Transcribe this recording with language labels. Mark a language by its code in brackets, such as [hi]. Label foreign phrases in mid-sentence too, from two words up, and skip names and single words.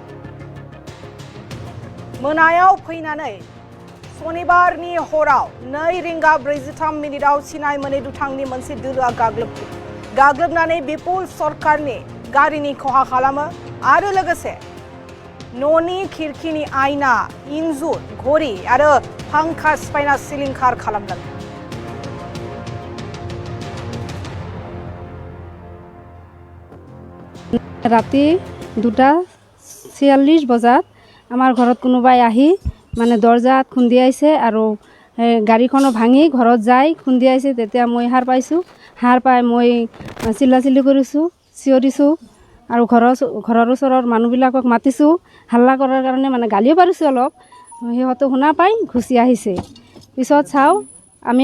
[brx] मोनायाव फैनानै शनिबारनि हराव 2 रिंगा 43 मिनिटाव सिनाय मोनै दुथांनि मोनसे दोलोआ गाग्लोबनानै विपुल सरकारनि गारिनि खहा खालामो आरो लोगोसे न'नि खिरखिनि आयना इन्जुर घड़ी आरो फांखा सिफायना सिलिंखार खालामदों [as] राति 2:46 বজাত আমাৰ ঘৰত কোনোবাই আহি মানে দৰজাত খুন্দিয়াইছে আৰু গাড়ীখনো ভাঙি ঘৰত যাই খুন্দিয়াইছে তেতিয়া মই হার পাইছোঁ হার পাই মই চিল্লাচিল্লি কৰিছোঁ চিঞৰিছোঁ আৰু ঘৰৰ ওচৰৰ মানুহবিলাকক মাতিছোঁ হাল্লা কৰাৰ কাৰণে মানে গালিও পাৰিছোঁ অলপ সিহঁতে শুনা পাই ঘুচি আহিছে পিছত চাওঁ আমি